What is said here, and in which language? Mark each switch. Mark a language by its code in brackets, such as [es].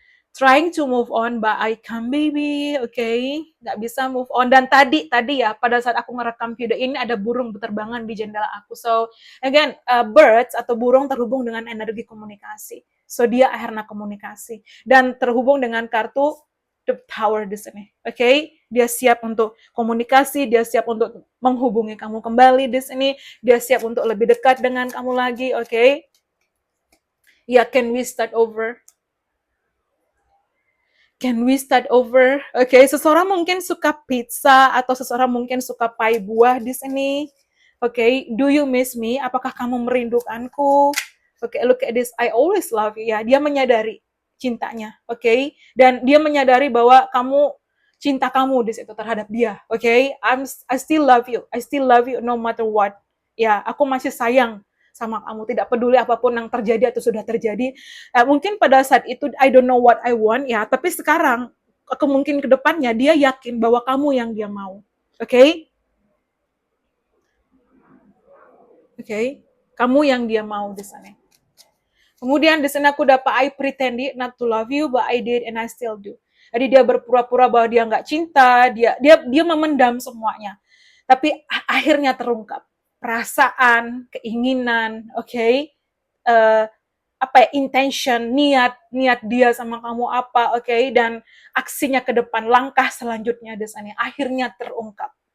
[en] Trying to move on, but I can't, baby. [id] Okay, nggak bisa move on. Dan tadi ya, pada saat aku ngerekam video ini, ada burung berterbangan di jendela aku. So again, birds atau burung terhubung dengan energi komunikasi. So dia akhirnya komunikasi dan terhubung dengan kartu the tower di sini. Okay, dia siap untuk komunikasi, dia siap untuk menghubungi kamu kembali di sini, dia siap untuk lebih dekat dengan kamu lagi. [en] Okay, ya, can we start over? Can we start over? [id] Okay, seseorang mungkin suka pizza atau seseorang mungkin suka pai buah di sini. [en] Okay, do you miss me? [id] Apakah kamu merindukanku? [en] Okay, look at this. I always love you. [id] Ya, dia menyadari cintanya. Okay, dan dia menyadari bahwa cinta kamu di situ terhadap dia. [en] Okay, I still love you. I still love you no matter what. [id] Ya, aku masih sayang sama kamu, tidak peduli apapun yang terjadi atau sudah terjadi. Mungkin pada saat itu [en] I don't know what I want, [id] ya, tapi sekarang mungkin ke depannya dia yakin bahwa kamu yang dia mau. Okay? Okay? Kamu yang dia mau di sana. Kemudian di sana aku dapat [en] I pretended not to love you, but I did and I still do. [id] Jadi dia berpura-pura bahwa dia nggak cinta, dia memendam semuanya. Tapi akhirnya terungkap perasaan, keinginan, okay? Intention, niat dia sama kamu apa, okay? Dan aksinya ke depan, langkah selanjutnya di sana akhirnya terungkap.